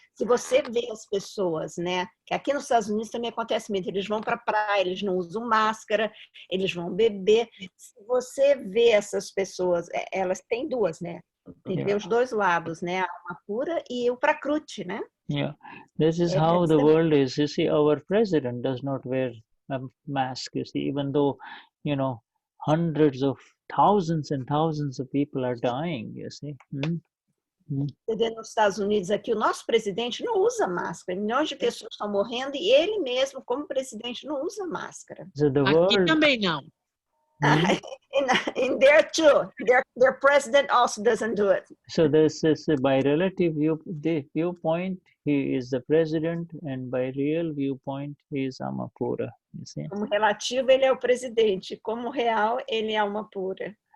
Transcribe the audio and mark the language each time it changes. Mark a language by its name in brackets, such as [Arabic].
[Portuguese] Se você vê as pessoas, né? Que aqui nos Estados Unidos também acontece muito. Eles vão para a praia, eles não usam máscara, eles vão beber. Se você vê essas pessoas, elas têm duas, né? Tem que ver os dois lados, né? A alma pura e o prakruti, né? [English] Yeah, this is how the world is. You see, our president does not wear a mask. You see, even though, hundreds of thousands and thousands of people are dying. You see. [Portuguese] Você vê nos Estados Unidos aqui, o nosso presidente não usa máscara. Milhões de pessoas estão morrendo e ele mesmo, como presidente, não usa máscara. [English] So the world... [Portuguese] Aqui também não. [English] In there too, their president also doesn't do it. So this is by relative viewpoint, he is the president, and by real viewpoint, he is Amapura. You see? [Portuguese] Como relativo, ele é o presidente. Como real, ele é alma pura.